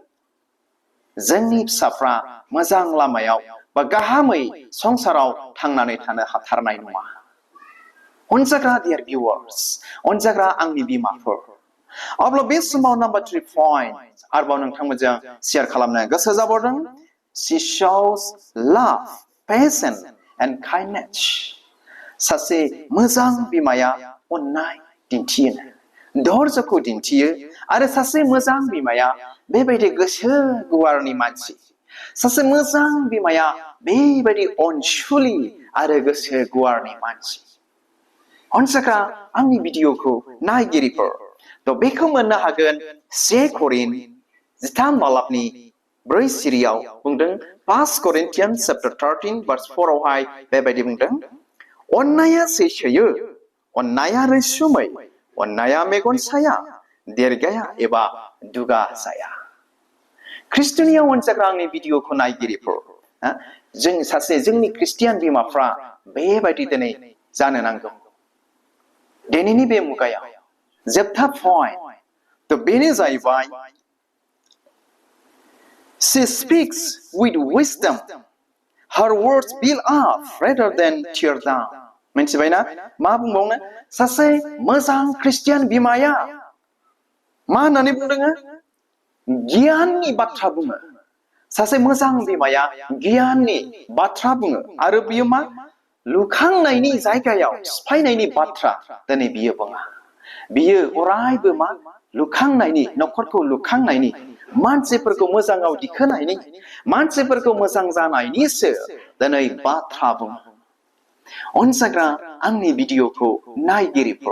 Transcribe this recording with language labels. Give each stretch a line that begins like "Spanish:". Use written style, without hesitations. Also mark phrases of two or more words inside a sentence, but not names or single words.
Bodo: जोंनि फिसाफ्रा मोजां लामायाव बा गाहामै संसाराव थांनानै थानो हाथारनाय नङा अनजाग्रा
English: dear viewers
Bodo: अनजाग्रा आंनि बिमाफोर अब्ला बे समाव
English: number 3 point
Bodo: आरोबाव नोंथांमोनजों शेयार खालामनो गोसो जाबावदों
English: she shows love patience and kindness
Bodo: सासे मोजां बिमाया अननाय दिन्थियो धैर्यखौ दिन्थियो आरो सासे मोजां बिमाया बेबायदि गोसो गुवारनि मानसि सासे मोजां बिमाया बेबायदि अनसुलि आरो गोसो गुवारनि मानसि अनसाग्रा आंनि भिडिअखौ नायगिरिफोर थ' बेखौ मोननो हागोन 1 करिन्थ 13 बालाबनि 4 सिरियाव बुंदों
English: 1 Corinthians chapter 13 verse 4
Bodo: आवहाय बेबायदि बुंदों अननाया सैथोयै अननाया रैसुमै अननाया मेगन साया देरगाया एबा दुगा जाया ख्रिस्टनियाव अनजाग्रा आंनि भिडिअखौ नायगिरिफोर जों सासे जोंनि ख्रिस्टियान बिमाफ्रा बेबायदि दिनै जानो नांगौ दिनैनि बे मुगायाव जोबथा पइन्ट थ' बेनो जाहैबाय
English: she speaks with wisdom her words build up rather than tear down
Bodo: मिथिबायना मा बुंबावनो सासे मोजां ख्रिस्टियान बिमाया मा होननानै बुंदों गियाननि बाथ्रा बुङो सासे मोजां बिमाया गियाननि बाथ्रा बुङो आरो बियो मा लुखांनायनि जायगायाव सिफायनायनि बाथ्रा दिनै बियो बुङा बियो अरायबो मा लुखांनायनि न'खरखौ लुखांनायनि मानसिफोरखौ मोजाङाव दिखोनायनि मानसिफोरखौ मोजां जानायनिसो दिनै बाथ्रा बुङो अनसायग्रा आंनि भिडिअखौ नायगिरिफोर